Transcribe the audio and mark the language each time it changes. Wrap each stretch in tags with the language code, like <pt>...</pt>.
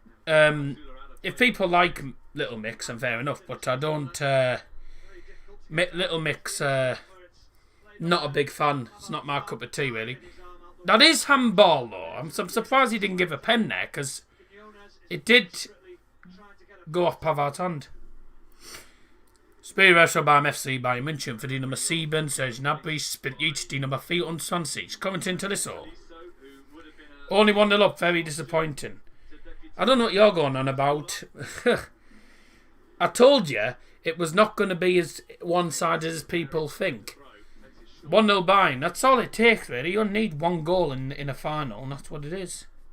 <en>if people like Little Mix, then fair enough. But I don't... Little Mix... not a big fan. It's not my cup of tea, really. That is handball, though. I'm surprised he didn't give a pen there, because it did go off Pavard's hand.</en> <de>Spelare beim FC Bayern Munchen für die Nummer 7, Serge Gnabry spielt jetzt die Nummer 24.</de> <en>Commenting to this all. Only 1-0 up, very disappointing. I don't know what you're going on about. I told you it was not going to be as one-sided as people think. 1-0 Bayern, that's all it takes, really. You only need one goal in a final, and that's what it is.</en>